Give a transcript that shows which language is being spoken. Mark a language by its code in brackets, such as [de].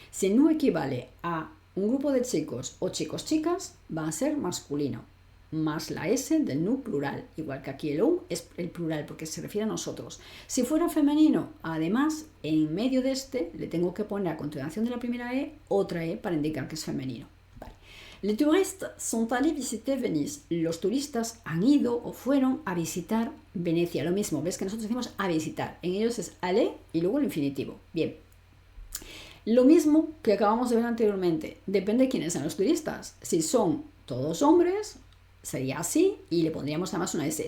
[es] Si el nous equivale a un grupo de chicos o chicos-chicas, va a ser masculino, más la S del nous plural, igual que aquí el on es el plural porque se refiere a nosotros. Si fuera femenino, además, en medio de este le tengo que poner a continuación de la primera E otra E para indicar que es femenino. Vale. [fr] Les touristes sont allés visiter Venise. [es] Los turistas han ido o fueron a visitar Venecia. Lo mismo, ves que nosotros decimos a visitar. En ellos es aller y luego el infinitivo. Bien. Lo mismo que acabamos de ver anteriormente, depende de quiénes sean los turistas. Si son todos hombres, sería así y le pondríamos además una S.